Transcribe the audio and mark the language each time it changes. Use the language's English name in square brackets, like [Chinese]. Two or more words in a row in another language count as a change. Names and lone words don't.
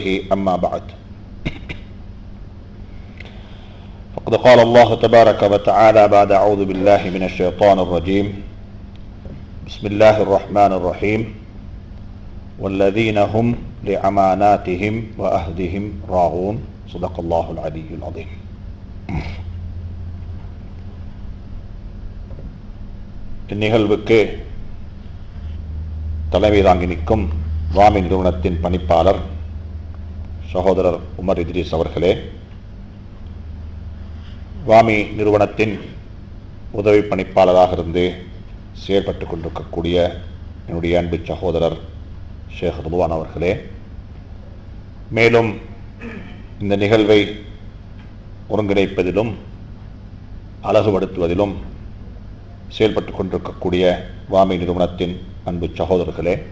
[Arabic] أما بعد، فقد قال الله تبارك وتعالى بعد أعوذ بالله من الشيطان الرجيم. بسم الله الرحمن الرحيم. والذين هم لأماناتهم وأهدهم راعون. صدق الله العلي العظيم. [Tamil] இந்நிகழ்வுக்கு தலைமை தாங்கி நிற்கும் வாமி நிறுவனத்தின் பணிப்பாளர் சகோதரர் உமர் இத்ரீஸ் அவர்களே, வாமி நிறுவனத்தின் உதவி பணிப்பாளராக இருந்து செயல்பட்டு கொண்டிருக்கக்கூடிய என்னுடைய அன்பு சகோதரர் ஷேக் ரிதுவான் அவர்களே, மேலும் இந்த நிகழ்வை ஒருங்கிணைப்பதிலும் அழகுபடுத்துவதிலும் செயல்பட்டு கொண்டிருக்கக்கூடிய வாமி நிறுவனத்தின் அன்பு சகோதரர்களே,